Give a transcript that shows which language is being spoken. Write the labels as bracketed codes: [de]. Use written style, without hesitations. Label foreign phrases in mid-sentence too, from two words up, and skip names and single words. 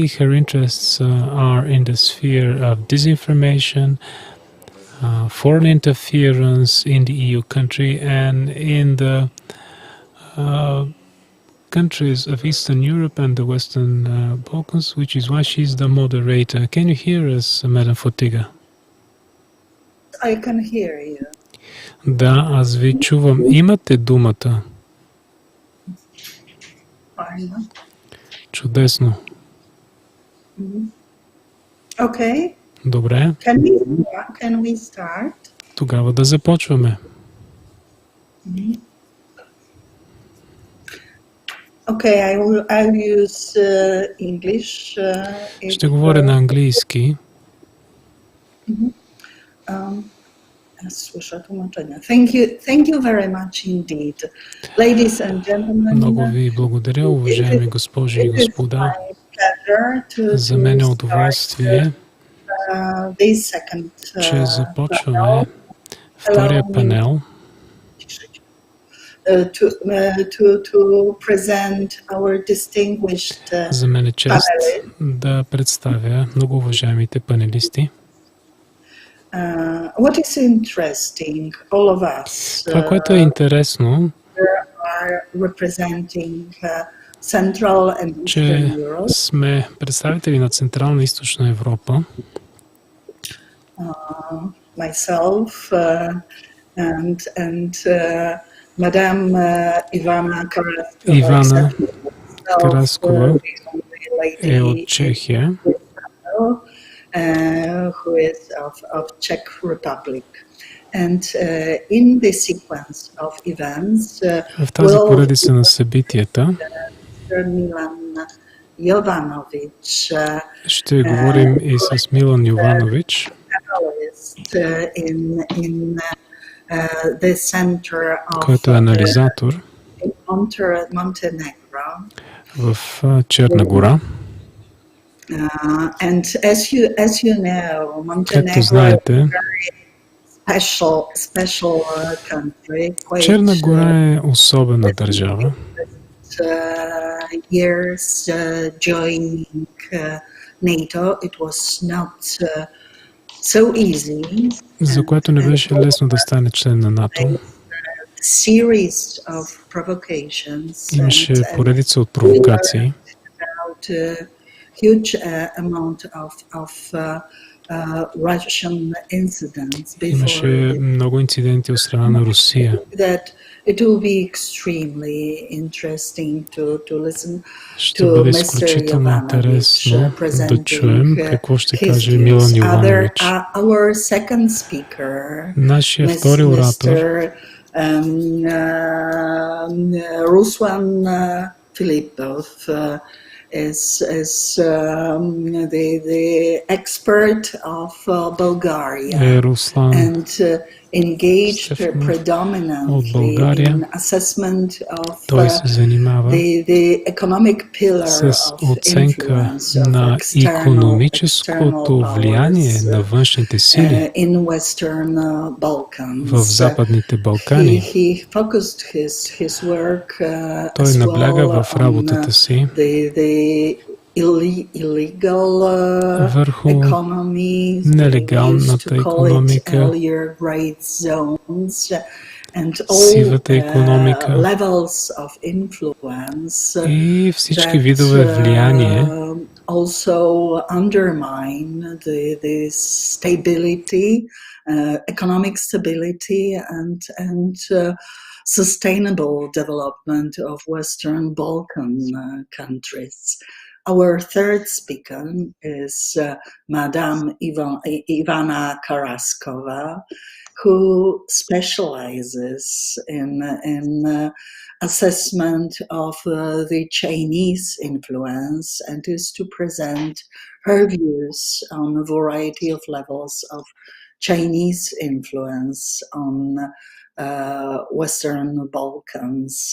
[en] Her interests are in the sphere of disinformation, foreign interference in the EU country, and in the countries of Eastern Europe and the Western Balkans, which is why she's the moderator. Can you hear us, Madam Fotiga? I can hear you. [bg] Да, аз ви чувам. Имате думата. [en] Fine. [bg] Чудесно. [en] Okay. [bg] Добре. [en] Can we start? [bg] Тогава да започваме. [en] Okay, I'll use English. [bg] Ще говоря на английски. [pl] Słyszę tłumaczenia. [en] Thank you very much indeed. Ladies and gentlemen, [bg] Много ви благодаря, уважаеми госпожи и господа. За мен е удоволствие, че започваме втория панел. [en] To present our distinguished [bg] За мен е чест да представя много уважаемите панелисти. [en] What is interesting, all of us, [bg] Това, което е интересно, [en] are representing Central and Eastern [bg] че [en] Europe. [bg] сме представители на Централна и Източна Европа. [en] Myself and Madame [bg] Ивана Караскова е от Чехия. [en] Who is of Czech Republic. And in the sequence of events, [bg] В тази поредица на събитията ще говорим и с Милан Йованович, който е анализатор в Черна гора. [en] And as you know, [bg] Както [en] Montenegro [bg] знаете, [en] is a very special country. [bg] Черна гора е особена държава. [en] Years joining NATO, it was not so easy. [bg] За което не беше лесно да стане член на НАТО. [en] Series of provocations. [bg] Имаше поредица от провокации. [en] Huge amount of Russian incidents [bg] Имаше много инциденти от страна на Русия. [en] That it will be extremely interesting to listen [bg] Ще бъде изключително интересно да чуем какво ще каже Милан Йованович. [en] Our second speaker, [bg] Нашия втори оратор, [en] Ruslan Filipov, is the expert of Bulgaria and engaged predominantly in assessment of the economic pillar [bg] с [en] of [bg] оценка [en] influence [bg] на [en] of [bg] икономическото влияние на външните сили [en] in Western Balkans. [bg] В Западните Балкани. [en] He focused his work [bg] Той набляга в работата си върху нелегалната икономика, сивата икономика и всички видове влияние, [en] also undermine the stability, economic stability and sustainable development of Western Balkan countries. Our third speaker is Madame Ivana Karaskova, who specializes in assessment of the Chinese influence and is to present her views on a variety of levels of Chinese influence on Western Balkans.